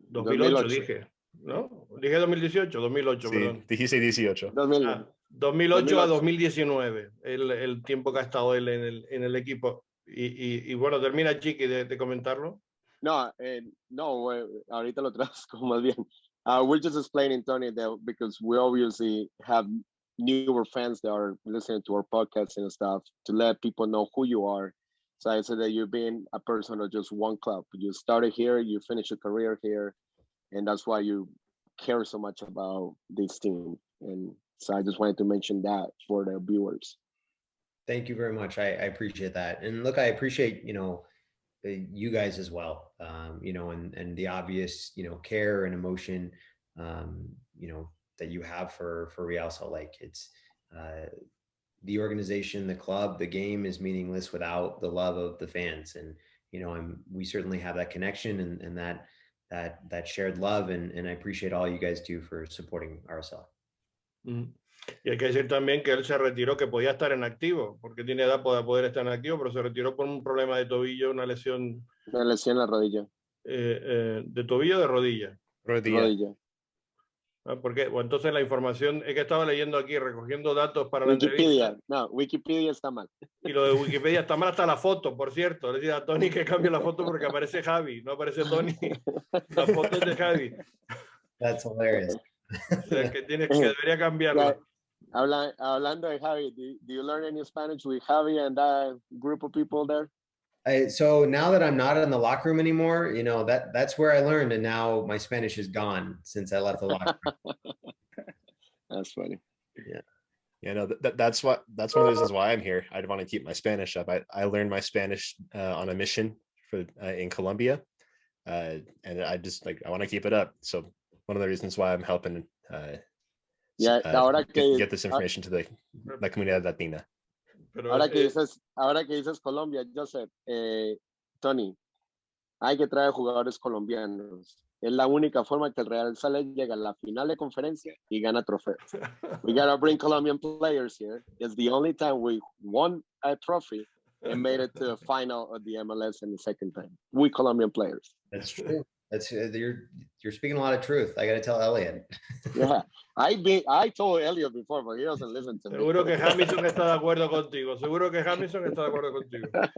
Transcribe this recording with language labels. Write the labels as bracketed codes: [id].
[es] 2008 dije, ¿no? Dije 2018, 2008, sí, perdón. Dijiste 18. 2008 a 2019, el tiempo que ha estado él en el equipo. Y bueno, termina Chiqui de comentarlo. No, ahorita lo traduzco más bien. [en] We're just explaining, Tony, that because we obviously have newer fans that are listening to our podcast and stuff, to let people know who you are. So I said that you've been a person of just one club. You started here, you finished your career here, and that's why you care so much about this team. And so I just wanted to mention that for the viewers. Thank you very much. I appreciate that. And look, I appreciate, you guys as well, and the obvious, care and emotion, that you have for Real Salt Lake. It's the organization, the club, the game is meaningless without the love of the fans. And, we certainly have that connection and that shared love. And I appreciate all you guys do for supporting RSL. [es] Y hay que decir también que él se retiró, que podía estar en activo, porque tiene edad para poder estar en activo, pero se retiró por un problema de tobillo, una lesión. Una lesión en la rodilla. ¿De tobillo o de rodilla? Rodilla. Porque, bueno, entonces la información es que estaba leyendo aquí, recogiendo datos para Wikipedia. la entrevista. No, Wikipedia está mal. Y lo de Wikipedia está mal hasta la foto, por cierto. Le decía a Tony que cambie la foto porque aparece Javi, no aparece Tony. La foto es de Javi. [en] That's hilarious. [es] O sea, que debería cambiarla. Hablando de Javi, [en] do you learn any Spanish with Javi and that group of people there? So now that I'm not in the locker room anymore, that's where I learned, and now my Spanish is gone since I left the locker room. That's funny. Yeah. That's one of the reasons why I'm here. I'd want to keep my Spanish up. I learned my Spanish on a mission in Colombia, and I want to keep it up. So one of the reasons why I'm helping get this information to [es] la comunidad latina. Pero ahora que dices Colombia, Joseph, Tony, hay que traer jugadores colombianos. Es la única forma que el Real Salt Lake llega a la final de conferencia y gana trofeos. [en] We gotta bring Colombian players here. It's the only time we won a trophy and made it to the final of the MLS in the second time. We Colombian players. That's true. That's you're speaking a lot of truth. I got to tell Elliot. Yeah, I told Elliot before, but he doesn't listen to me. [es] Seguro que Hutchison está de acuerdo contigo. Seguro que Hutchison está de acuerdo contigo.